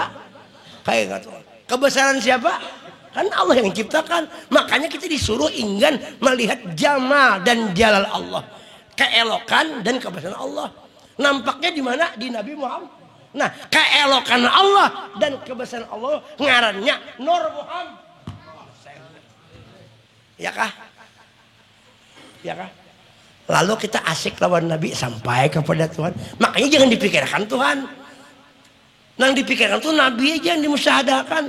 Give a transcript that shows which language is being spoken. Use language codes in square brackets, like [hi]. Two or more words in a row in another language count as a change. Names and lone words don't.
[id] Kayak gitu. Kebesaran siapa? Kan Allah yang menciptakan. Makanya kita disuruh enggan melihat jamal dan jalal Allah. Keelokan dan kebesaran Allah. Nampaknya di mana? Di Nabi Muhammad. Nah, keelokan Allah dan kebesaran Allah ngarannya Nur Muhammad. Ya kah? Ya kah? Lalu kita asik lawan Nabi sampai kepada Tuhan. Makanya jangan dipikirkan Tuhan. Nang dipikirkan tuh Nabi aja yang dimusyahadakan.